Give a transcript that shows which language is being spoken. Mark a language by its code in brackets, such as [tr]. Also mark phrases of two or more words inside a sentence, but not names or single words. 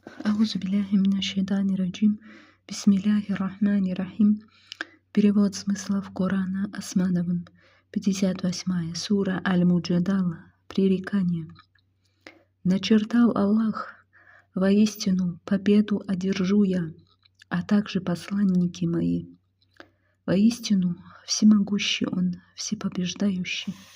[ar] أعوذ بالله من الشيطان الرجيم. بسم الله الرحمن الرحيم. [ru] Перевод смыслов Корана Османовым. 58 сура Аль-Муджадала. Пререкание. Начертал Аллах, воистину победу одержу я, а также посланники мои. Воистину всемогущий Он, всепобеждающий.